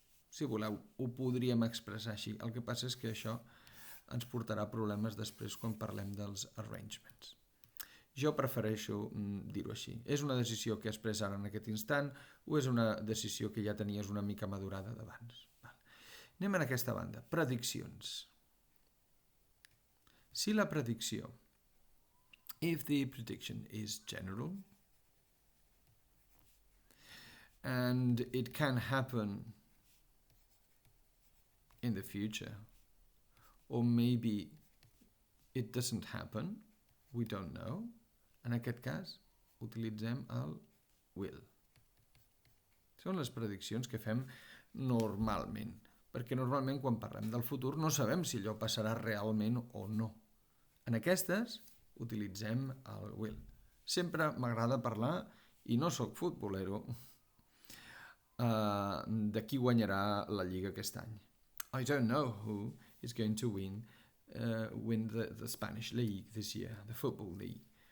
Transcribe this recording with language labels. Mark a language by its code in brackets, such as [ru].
[ca] Si voleu, ho podríem expressar així. El que passa és que això ens portarà problemes després quan parlem dels arrangements. Jo prefereixo dir-ho així. És una decisió que has pres ara en aquest instant o és una decisió que ja tenies una mica madurada d'abans? Anem a aquesta banda. Prediccions. Si la predicció, [en] if the prediction is general and it can happen in the future, or maybe it doesn't happen, we don't know. [ca] En aquest cas, utilitzem el will. Són les prediccions que fem normalment, perquè normalment quan parlem del futur no sabem si allò passarà realment o no. En aquestes utilitzem el will. Sempre m'agrada parlar, i no sóc futbolero, de qui guanyarà la Lliga aquest any. [en] I don't know who is going to win the Spanish League this year, the Football League.